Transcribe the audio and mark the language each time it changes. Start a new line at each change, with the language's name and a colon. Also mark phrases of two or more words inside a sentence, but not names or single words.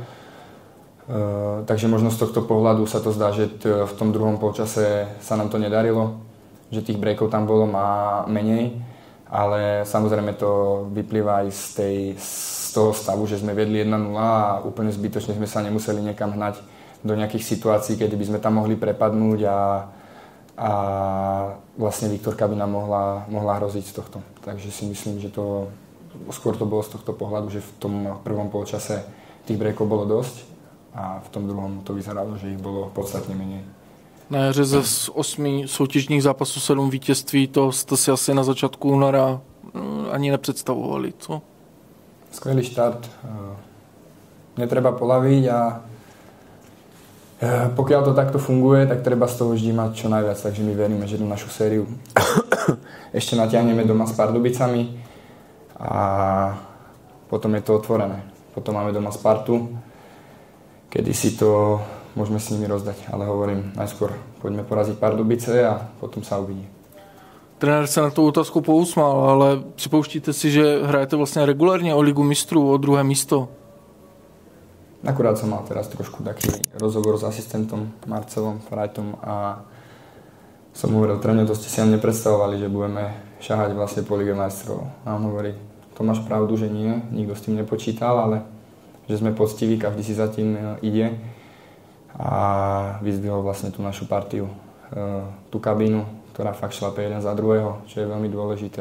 Slovak: Takže možno z tohto pohľadu sa to zdá, že v tom druhom polčase sa nám to nedarilo, že tých breakov tam bolo menej, ale samozrejme to vyplýva aj z toho stavu, že sme vedli 1-0 a úplne zbytočne sme sa nemuseli niekam hnať do nejakých situácií, kedy by sme tam mohli prepadnúť a vlastne Viktorka by nám mohla hroziť z tohto. Takže si myslím, že skôr to bolo z tohto pohľadu, že v tom prvom polčase tých breakov bolo dosť a v tom druhom to vyzeralo, že ich bolo podstatne menej.
Czech: Na jaře ze 8 soutěžních zápasů 7 vítězství, to jste si asi na začátku února ani nepředstavovali, co?
Slovak: Skvelý štart. Netreba polaviť a pokiaľ to takto funguje, tak treba z toho vždy mať čo najviac, takže my veríme, že tú našu sériu ešte natiahneme doma s Pardubicami a potom je to otvorené. Potom máme doma Spartu, kedy si to môžeme s nimi rozdať. Ale hovorím, najskôr poďme poraziť Pardubice a potom sa uvidí.
Czech: Trenér se na tu otázku pousmál, ale připouštíte si, že hrajete vlastně regulárně o Ligu mistrů, o druhé místo?
Slovak: Akurát som mal teraz trošku taký rozhovor s asistentom Marcelom Frajtom a som hovoril, tréner, to ste si ani nepredstavovali, že budeme šahať vlastne po Lige majstrov. A on hovorí, to máš pravdu, že nie, nikto s tým nepočítal, ale že sme poctiví, každý si za tým ide a vyzdvihol vlastne tú našu partiu, tú kabínu, ktorá fakt šlape jeden za druhého, čo je veľmi dôležité.